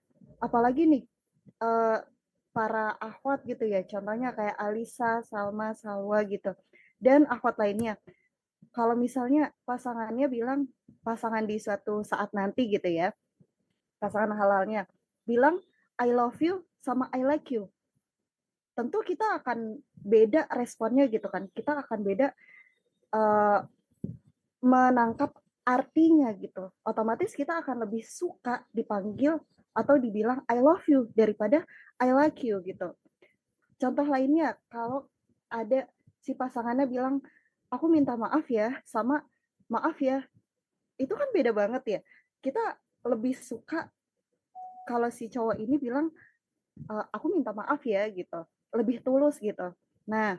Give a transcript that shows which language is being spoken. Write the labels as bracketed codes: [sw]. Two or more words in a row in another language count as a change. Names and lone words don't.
[id] Apalagi nih para akhwat gitu ya, contohnya kayak Alisa, Salma, Salwa gitu, dan akhwat lainnya. Kalau misalnya pasangannya bilang, pasangan di suatu saat nanti gitu ya, pasangan halalnya bilang [en] I love you [id] sama [en] I like you, [id] tentu kita akan beda responnya gitu kan, kita akan beda menangkap artinya gitu. Otomatis kita akan lebih suka dipanggil atau dibilang [en] I love you [id] daripada [en] I like you [id] gitu. Contoh lainnya, kalau ada si pasangannya bilang aku minta maaf ya sama maaf ya, itu kan beda banget ya. Kita lebih suka kalau si cowok ini bilang aku minta maaf ya gitu, lebih tulus gitu.